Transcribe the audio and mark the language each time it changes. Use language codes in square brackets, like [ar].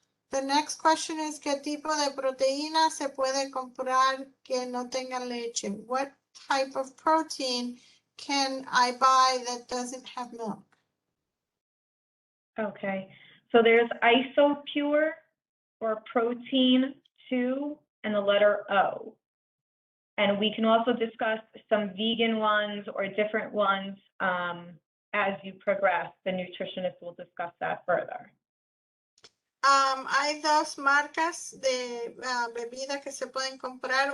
[en] The next question is, [es] ¿qué tipo de proteína se puede comprar que no tenga leche? [en] What type of protein can I buy that doesn't have milk? Okay. So there's IsoPure or protein 2 and the letter O. And we can also discuss some vegan ones or different ones as you progress. The nutritionist will discuss that further. [es] Hay dos marcas de bebida que se pueden comprar.